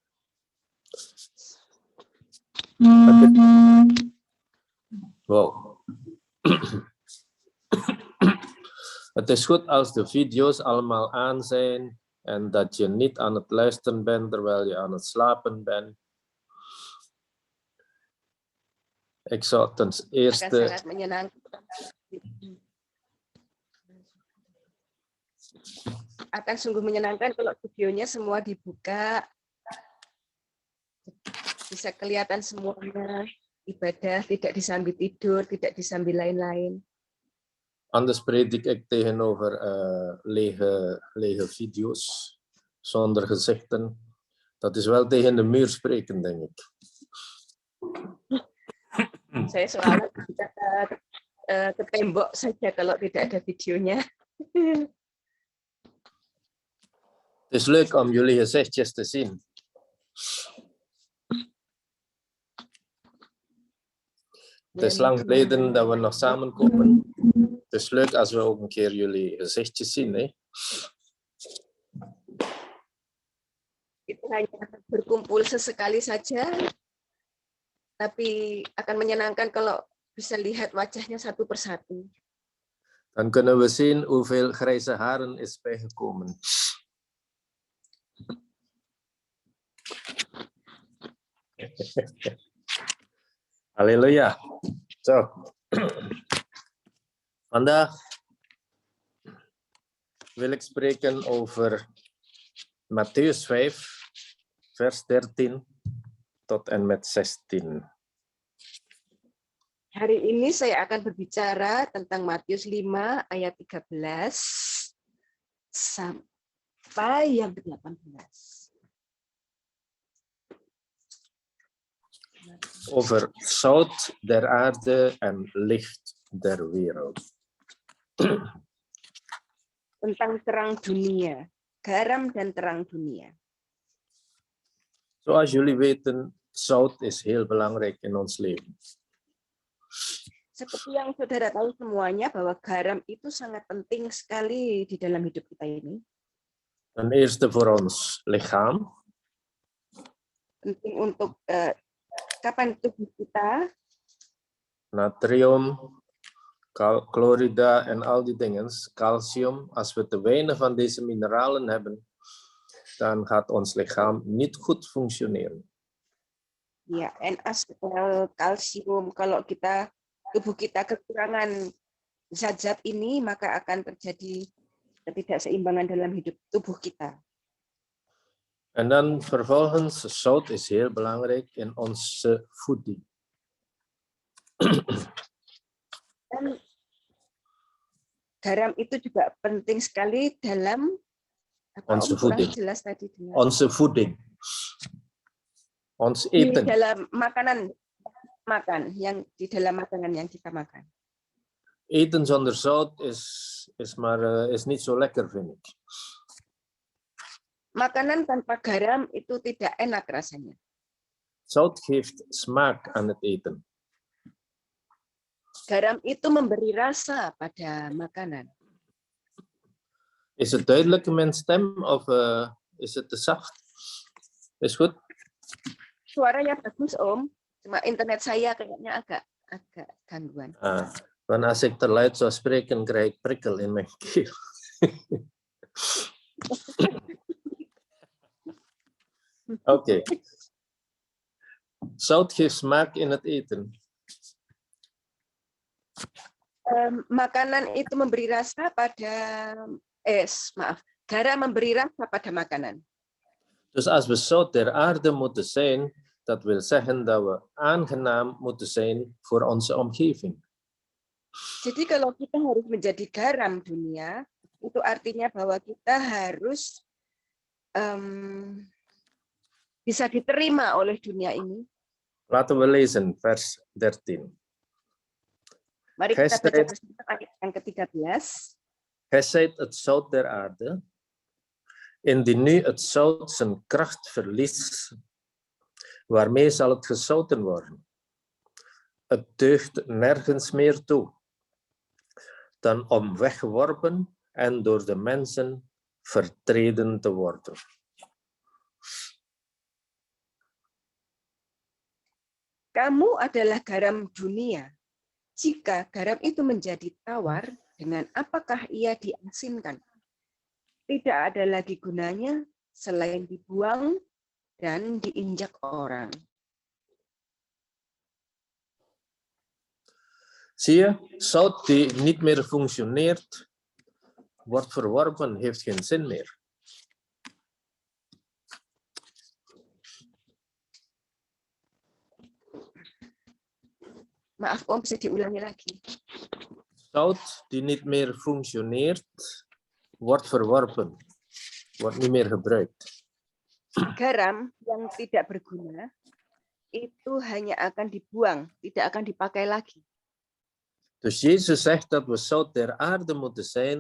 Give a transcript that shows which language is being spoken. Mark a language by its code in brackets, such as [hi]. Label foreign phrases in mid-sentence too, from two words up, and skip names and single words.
[nl] Wow. Het is goed als de video's allemaal aan zijn en dat je niet aan het luisteren bent terwijl je aan het slapen bent. Ik zou ten eerste... [id] Akan sangat menyenangkan. Akan sungguh menyenangkan kalau videonya semua dibuka. Bisa kelihatan semuanya. Ibadah tidak disambil tidur, tidak disambil lain-lain. [nl] Anders predik ik tegenover lege video's zonder gezichten, Dat is wel tegen de muur spreken, denk ik. [id] Saya selalu ke tembok saja kalau tidak ada videonya. [nl] Het is leuk om jullie gezichtjes te zien. Het is lang geleden dat we nog samenkomen. Het is leuk als we ook een keer jullie gezichtjes zien. Hè? [id] Kita hanya berkumpul sesekali saja, tapi akan menyenangkan kalau bisa lihat wajahnya satu persatu. [nl] Dan kunnen we zien hoeveel grijze haren is bijgekomen. Halleluja. Zo. Vandaag wil ik spreken over Mattheus 5, vers 13 tot en met 16. [id] Hari ini saya akan berbicara tentang Matius 5 ayat 13 sampai yang ke-18. [nl] Over zout der aarde en licht der wereld. [id] Tentang terang dunia, garam dan terang dunia. [nl] Zoals jullie weten, zout is heel belangrijk in ons leven. [id] Seperti yang saudara tahu semuanya bahwa garam itu sangat penting sekali di dalam hidup kita ini. [nl] Ten eerste voor ons lichaam. [id] Penting untuk kapan tubuh kita. [nl] Natrium, chlorida en al die dingen, calcium. Als we te weinig van deze mineralen hebben, dan gaat ons lichaam niet goed functioneren. [id] Ya, NaCl, kalsium, kalau tubuh kita kekurangan zat-zat ini, maka akan terjadi ketidakseimbangan dalam hidup tubuh kita. [nl] En dan vervolgens, zout is heel belangrijk in onze voeding. [id] Dan garam itu juga penting sekali dalam [nl] onze voeding. [id] Jelas tadi [nl] onze voeding. Ons eten. [id] Di dalam makanan yang di dalam makanan yang kita makan. [nl] Eten zonder zout is niet zo lekker, vind ik. [id] Makanan tanpa garam itu tidak enak rasanya. [nl] Zout geeft smaak aan het eten. [id] Garam itu memberi rasa pada makanan. [nl] Is het duidelijk in mijn stem of is het te zacht? Is goed? [id] Suaranya bagus, Om. Cuma internet saya kayaknya agak gangguan. [nl] Want als ik te luid zou spreken, krijg ik prikkel in mijn keel. Oké. Zout geeft smaak in het eten. [id] Makanan itu memberi rasa pada garam memberi rasa pada makanan. [nl] Dus als we zout der aarde moeten zijn, dat wil zeggen dat we aangenaam moeten zijn voor onze omgeving. [id] Jadi kalau kita harus menjadi garam dunia, itu artinya bahwa kita harus bisa diterima oleh dunia ini. [nl] Laten we lezen vers 13. [id] Mari kita baca bersama ayat yang ke-13. [nl] Gij zijt het zout der aarde. Indien nu het zout zijn kracht verliest, waarmee zal het gezouten worden? Het deugt nergens meer toe dan om weggeworpen en door de mensen vertreden te worden. [id] Kamu adalah garam dunia. Jika garam itu menjadi tawar, dengan apakah ia diasinkan? Tidak ada lagi gunanya selain dibuang dan diinjak orang. [nl] Zie je, zout die niet meer functioneert, wordt verworpen, heeft geen zin meer. [id] Maaf Om, bisa diulangi lagi. [nl] Zout die niet meer functioneert, wordt verworpen, wordt niet meer gebruikt. [id] garam yang tidak berguna itu hanya akan dibuang, tidak akan dipakai lagi. [nl] Dus Jezus zegt dat we zout der aarde moeten zijn.